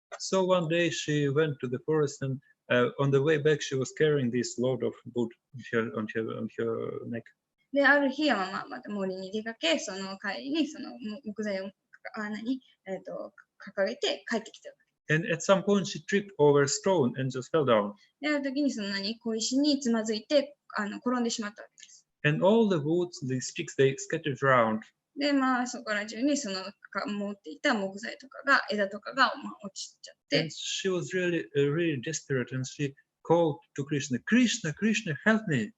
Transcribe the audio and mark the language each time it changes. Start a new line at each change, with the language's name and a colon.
English: So one day she went to the forest and on the way back she was carrying this load of wood on her neck.
Japanese: で、ある日はまた森に出かけ、その帰りにその木材を掲げて帰ってきた。
English: And at some point she tripped over a stone and just fell down.
Japanese: で、ある時に小石につまずいて転んでしまったわけです。
English: And all the woods, the sticks, they scattered around.
Japanese: で、そこら中に持っていた木材とかが、枝とかが、落ちちゃって。
English: And she was really desperate, and she called to Krishna, Krishna, Krishna, help me.